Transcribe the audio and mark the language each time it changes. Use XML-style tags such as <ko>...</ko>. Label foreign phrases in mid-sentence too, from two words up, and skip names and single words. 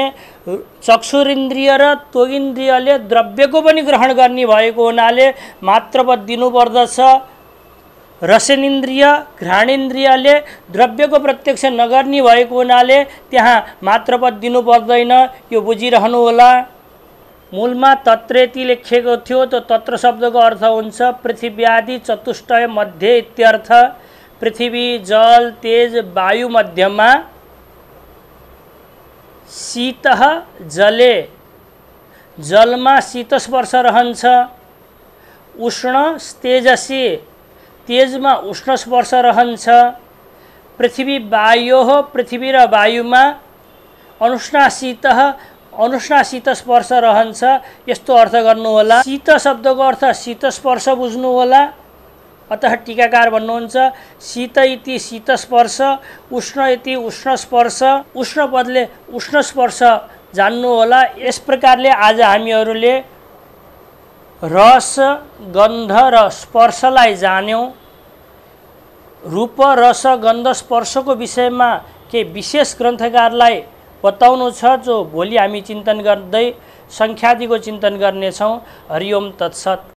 <ne>चक्षुरिन्द्रिय र त्वगिन्द्रियले द्रव्यको पनि ग्रहण गर्ने भएको हुनाले मात्रपद दिनुपर्दछ। रसनेन्द्रिय घ्राणेन्द्रियले द्रव्यको प्रत्यक्ष नगर्ने भएको हुनाले त्यहाँ मात्रपद दिनु पर्दैन, यो बुझिरहनु होला। मूलमा तत्रेति लेखिएको थियो, त्यो तत्र शब्दको अर्थ हुन्छ</ne> <sa>पृथिव्यादि चतुष्टय मध्ये इत्यर्थ।</sa> <ne>पृथ्वी, जल, तेज, वायु मध्यमा</ne> <sa>शीतः जले,</sa> <ne>जलमा शीतस्पर्श रहन्छ।</ne> <sa>उष्ण तेजसी,</sa> <ne>तेजमा उष्ण स्पर्श रहन्छ।</ne> <sa>पृथ्वी वायोः,</sa> <ne>पृथ्वी र वायुमा अनुष्णाशीतः, अनुष्णाशीत स्पर्श रहन्छ। यस्तो अर्थ गर्नु होला। शीत शब्दको अर्थ शीतस्पर्श बुझ्नु होला। अतः टीकाकार भन्नुहुन्छ</ne> <sa>शीत इति शीतस्पर्श, उष्ण इति उष्णस्पर्श।</sa> <ne>उष्ण पदले उष्णस्पर्श जान्नु होला। यस प्रकारले आज हामीहरूले रस, गन्ध र स्पर्शलाई जान्यौँ। रूप, रस, गन्ध, स्पर्शको विषयमा के विशेष ग्रन्थकारलाई बताउनु छ, जो भोलि हामी चिन्तन गर्दै सङ्ख्यादिको चिन्तन गर्नेछौँ।</ne> <sa>हरि ओम तत्सत्।</sa>